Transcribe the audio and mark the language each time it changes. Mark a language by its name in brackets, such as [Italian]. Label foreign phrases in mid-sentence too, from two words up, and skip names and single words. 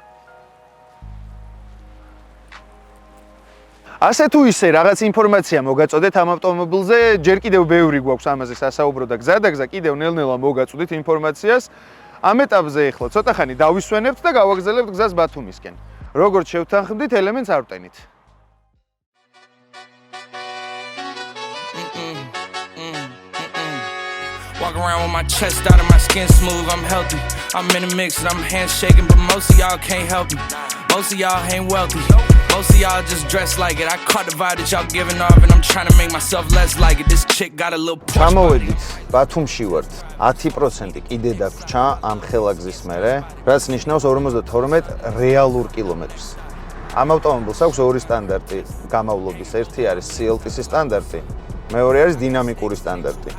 [Georgian] ასე თუ ისე რაღაც ინფორმაცია მოგაწოდეთ ამ ავტომობილზე, ჯერ კიდევ ბევრი გვაქვს ამაზე სასაუბრო და გზა კიდევ ნელ-ნელა მოგაწოდით ინფორმაციას. ამ ეტაპზე ეხლა ცოტა ხანი დავისვენებთ და გავაგზავნებთ გზას ბათუმისკენ. როგორც შევთანხმდით, ელემენტს არ ვტენით. [English] Walk around with my chest out and my skin smooth, I'm healthy. I'm in a mix and I'm handshaking, but most of y'all can't help me. Most of y'all ain't wealthy. Most of y'all just dress like it. I caught the vibe that y'all giving off and I'm trying to make myself less like it. This chick got a little Porsche. [Georgian] ჩამოვედით, ბათუმში ვართ. 10% კიდე დაგვრჩა ამ ხელაგზის მერე, რაც ნიშნავს 52 რეალურ კილომეტრს. ამ ავტომობილს აქვს ორი სტანდარტი გამავლობის. ერთი არის CLTC სტანდარტი, მეორე არის დინამიკური სტანდარტი.